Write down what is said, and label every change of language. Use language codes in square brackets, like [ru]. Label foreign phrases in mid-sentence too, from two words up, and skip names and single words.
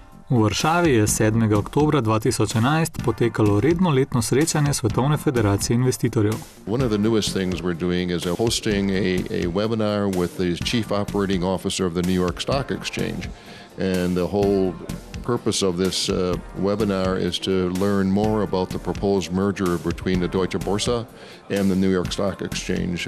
[sl] V Varšavi je 7. oktobra 2011 potekalo redno letno srečanje Svetovne federacije investitorjev. [en] One of the newest things we're doing is hosting a webinar with the Chief Operating Officer of the New York Stock Exchange. And the whole purpose of this webinar is to learn more about the proposed merger between the Deutsche Börse and the New York Stock Exchange.